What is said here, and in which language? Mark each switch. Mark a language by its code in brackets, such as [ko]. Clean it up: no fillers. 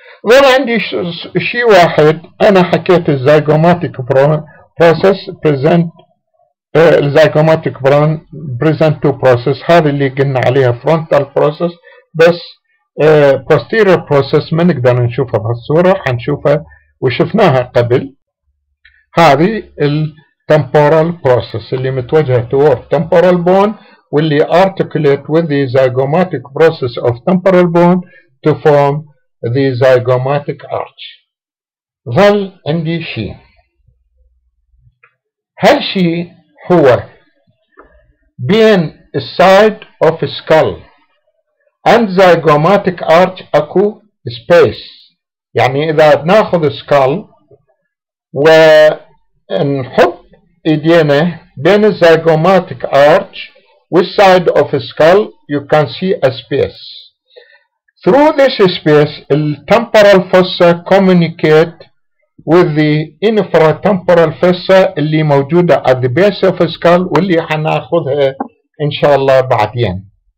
[ar] ظل عندي شيء واحد أنا حكيت الزيجوماتيك process present الزيجوماتيك [en] present two process [ar] هذه اللي قلنا عليها frontal process بس posterior process ما نقدر نشوفها بهالصورة حنشوفها وشفناها قبل. [en] هذه temporal process [ar] اللي متوجهة [en] toward temporal bone [ar] واللي [en] articulate with the zygomatic process of temporal bone to form the zygomatic arch. [ar] ظل عندي شيء هالشيء هو بين السايد [en] of skull and zygomatic arch [ar] اكو space. يعني اذا بناخذ skull ونحط ايدينا [en] بين الزيجوماتيك arch والside of skull you can see a space. Through this space the temporal fossa communicate with the infratemporal fossa [ar] اللي موجودة [en] at the base of skull [ar] واللي حناخذها ان شاء الله بعدين.